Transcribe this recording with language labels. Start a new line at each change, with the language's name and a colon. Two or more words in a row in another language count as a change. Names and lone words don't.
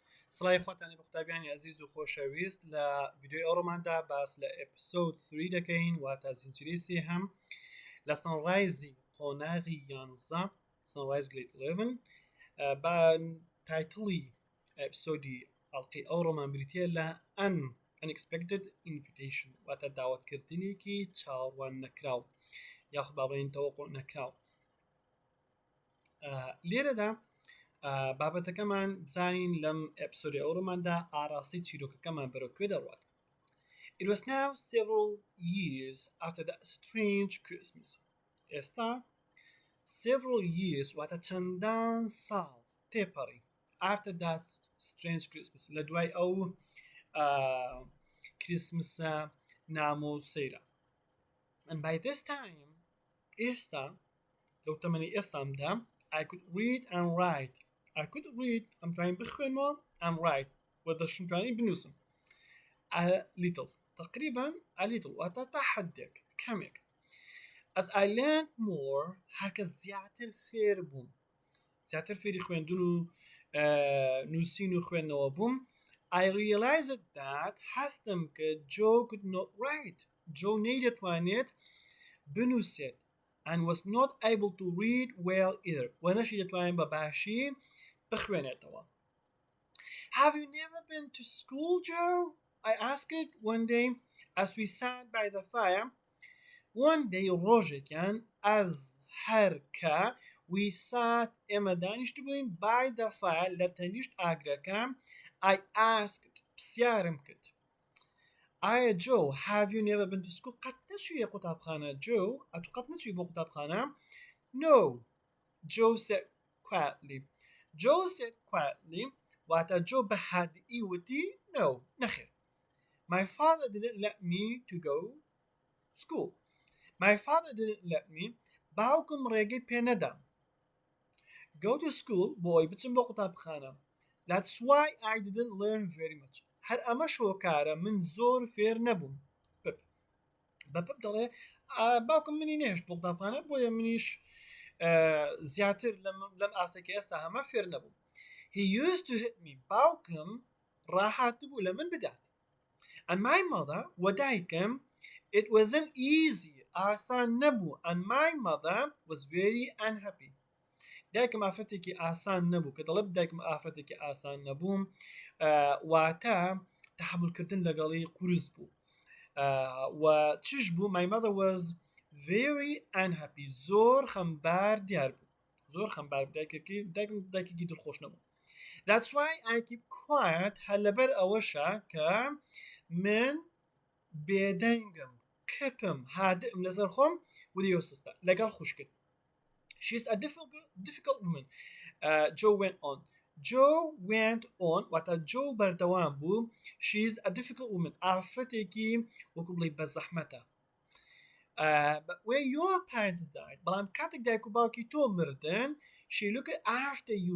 Central Kurdish: سڵای خۆتانی بە قوتابیانی عزیز و خۆشەویست لە ڤیدیۆی ئەوڕۆماندا باس لە ئێپسۆد 3 دەکەین واتە زنجیرەی سێیەم لە سەنڕایزی قۆناغی 11 سەنڕایز گرید 11 با تایتڵی ئێپسۆدی ئەڵقەی ئەوڕۆمان بریتیە لە
English: unexpected invitation
Central Kurdish: واتە داوەتکردنێکی چاوەڕواننەکراو یاخود با بڵێن تەوەقع نەکراو. لێرەدا بابەتەکەمان بزانین لەم ئێپسۆدی ئەوڕۆماندا ئاراستی چیرۆکەکەمان بەرەوکوێ دەڕوات.
English: It was now several years after that strange Christmas.
Central Kurdish: ئێستا
English: several years
Central Kurdish: واتە چەندان ساڵ تێپەڕی
English: after that strange Christmas
Central Kurdish: لە دوای ئەو کریسمسە نامۆسەیرە.
English: And by this time
Central Kurdish: ئێستا لەو تەمەنی ئێستامدا
English: I could read and write. I could read
Central Kurdish: ئەم توانین بخوێنەوە
English: and write
Central Kurdish: و دەشم توانین بنووسم.
English: A little
Central Kurdish: تقریبا
English: a little
Central Kurdish: واتە تا حدێک کەمێک.
English: As I learned more
Central Kurdish: هەرکە زیاتر فێر بووم زیاتر فێری خوێندن و نووسین و خوێندنەوە بووم
English: I realized that
Central Kurdish: هەستم کە
English: Joe could not write. Joe
Central Kurdish: نەیدەتوانێت بنووسێت
English: and was not able to read well either.
Central Kurdish: وەنەشی دەتوانێت بە باشی بخوێنێتەوە.
English: Have you never been to school, Joe? I asked one day as we sat by the fire. One day ڕۆژێکیان as هەرکە we sat ئێمە دانیشتو بووین by the fire لە تەنیشت ئاگرەکە I asked پرسیارم کرد. Aya Joe, have you never been to school?
Central Kurdish: قەت نەچوویە قوتابخانە Joe؟ ئەتو قەت نەچووی بۆ قوتابخانە؟
English: No, Joe said quietly. Joe said quietly
Central Kurdish: واتە Joe بە هادئی وتی No, نەخێر.
English: My father didn't let me to go school. My father didn't let me.
Central Kurdish: باوکم ڕێگەی پێ نەدا.
English: Go to school
Central Kurdish: بۆ ئەوی بچم بۆ قوتابخانە.
English: That's why I didn't learn very much.
Central Kurdish: هەر ئەمە شۆکارە من زۆر فێر نەبووم. بە پپ دەڵێ باوکم منی نێشت بۆ قوتابخانە بۆیە منیش زیاتر لەم ئاسێکی ئێستا هەمە فێر نەبووم.
English: He used to hit me.
Central Kurdish: باوکم ڕاحات بوو لە من بدات.
English: And my mother وەدایکم it wasn't easy.
Central Kurdish: ئاسان نەبوو.
English: And my mother was very unhappy.
Central Kurdish: دایکم ئافرەتێکی ئاسان نەبوو کە دەڵێ دایکم ئافرەتێکی ئاسان نەبووم واتە تەحملکردن لەگەڵی قورس بوو و چش بوو
English: my mother was very unhappy
Central Kurdish: زۆر خەمبار دیار بوو زۆر خەمبار دایکێکی دڵخۆش نەبوو.
English: That's why I keep quiet
Central Kurdish: هەر لەبەر ئەوەشە کە من بێدەنگم کەپم هادئم لەسەر خۆم ودیۆ سستا لەگەڵ خوشکت.
English: She's a difficult woman. Joe went on. Joe went on.
Central Kurdish: واتە Joe بەردەوام بوو.
English: She's a difficult woman.
Central Kurdish: ئافرەتێکی وەکو بڵێ بە زەحمەتە.
English: But when your parents died,
Central Kurdish: بەڵام کاتێک دایک و باوکی تۆ مردن,
English: she looked after you.